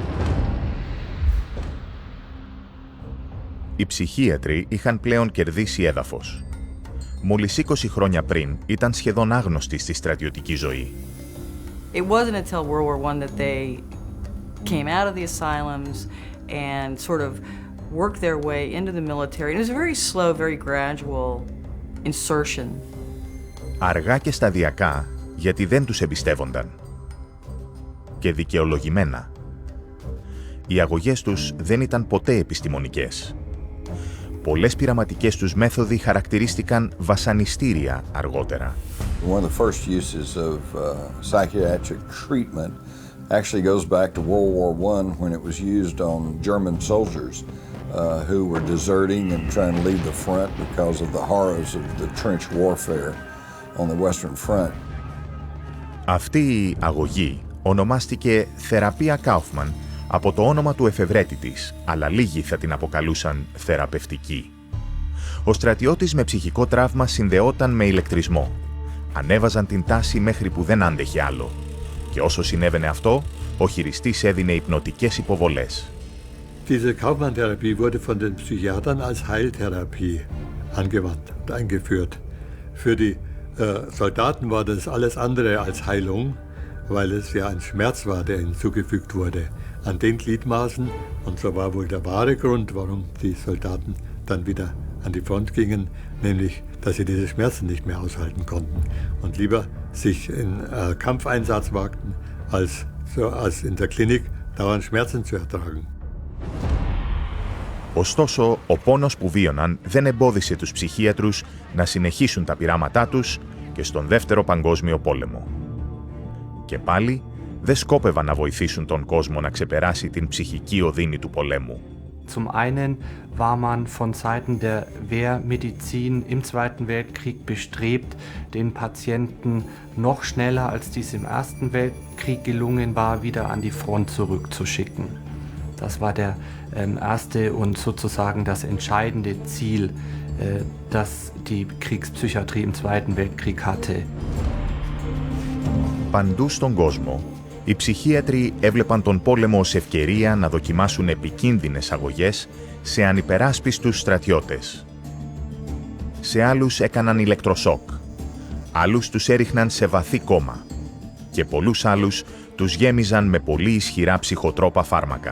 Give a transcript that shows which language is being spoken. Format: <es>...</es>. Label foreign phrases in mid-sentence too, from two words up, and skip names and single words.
<el>Οι ψυχίατροι είχαν πλέον κερδίσει έδαφος. Μόλις 20 χρόνια πριν ήταν σχεδόν άγνωστοι στη στρατιωτική ζωή.</el> <en>It wasn't until World War I that they came out of the asylums and sort of worked their way into the military. And it was a very slow, very gradual insertion.</en> <el>Αργά και σταδιακά, γιατί δεν τους εμπιστεύονταν. Και δικαιολογημένα. Οι αγωγές τους δεν ήταν ποτέ επιστημονικές. Πολλές πειραματικές τους μέθοδοι χαρακτηρίστηκαν βασανιστήρια αργότερα.</el> <en>One of the first uses of psychiatric treatment actually goes back to World War I when it was used on German soldiers who were deserting and trying to leave the front because of the horrors of the trench warfare on the Western Front.</en> <el>Αυτή η αγωγή ονομάστηκε θεραπεία Κάουφμαν από το όνομα του εφευρέτη της, αλλά λίγοι θα την αποκαλούσαν θεραπευτική. Ο στρατιώτης με ψυχικό τραύμα συνδεόταν με ηλεκτρισμό. Ανέβαζαν την τάση μέχρι που δεν άντεχε άλλο. Και όσο συνέβαινε αυτό, ο χειριστής έδινε υπνοτικές υποβολές.</el> <de>Diese Kaufmann-Therapie wurde von den Psychiatern als Heiltherapie angewandt und eingeführt. Für die Soldaten war das alles andere als Heilung, weil es ja ein Schmerz war, der ihnen zugefügt wurde an den Gliedmaßen. Und so war wohl der wahre Grund, warum die Soldaten dann wieder an die Front gingen, nämlich, dass sie diese Schmerzen nicht mehr aushalten konnten und lieber sich in Kampfeinsatz wagten, als in der Klinik dauernd Schmerzen zu ertragen.</de> <el>Ωστόσο, ο πόνος που βίωναν δεν εμπόδισε τους ψυχίατρους να συνεχίσουν τα πειράματά τους και στον Δεύτερο Παγκόσμιο Πόλεμο. Και πάλι, δεν σκόπευαν να βοηθήσουν τον κόσμο να ξεπεράσει την ψυχική οδύνη του πολέμου.</el> <de>Zum einen war man von Seiten der Wehrmedizin im Zweiten Weltkrieg bestrebt, den Patienten noch schneller, als dies im Ersten Weltkrieg gelungen war, wieder an die Front zurückzuschicken. Das war der erste und sozusagen das entscheidende Ziel, das die Kriegspsychiatrie im Zweiten Weltkrieg hatte.</de> <el>Παντού στον κόσμο, οι ψυχίατροι έβλεπαν τον πόλεμο ως ευκαιρία να δοκιμάσουν επικίνδυνες αγωγές σε ανυπεράσπιστους στρατιώτες. Σε άλλους έκαναν ηλεκτροσόκ, άλλους τους έριχναν σε βαθύ κόμμα και πολλούς άλλους τους γέμιζαν με πολύ ισχυρά ψυχοτρόπα φάρμακα.</el>